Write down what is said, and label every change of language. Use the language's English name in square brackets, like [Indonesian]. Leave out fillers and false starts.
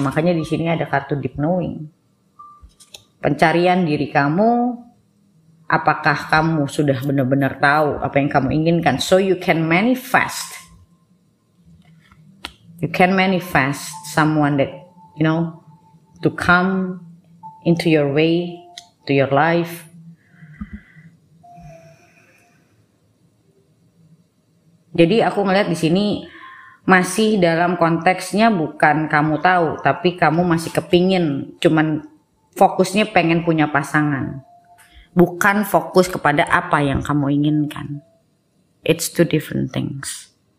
[Indonesian] Makanya di sini ada kartu deep knowing. Pencarian diri kamu, apakah kamu sudah benar-benar tahu apa yang kamu inginkan, [English] so you can manifest. You can manifest someone that you know to come into your way, to your life. [Indonesian] Jadi aku ngeliat di sini masih dalam konteksnya bukan kamu tahu, tapi kamu masih kepingin, cuman fokusnya pengen punya pasangan. Bukan fokus kepada apa yang kamu inginkan. [English] It's two different things.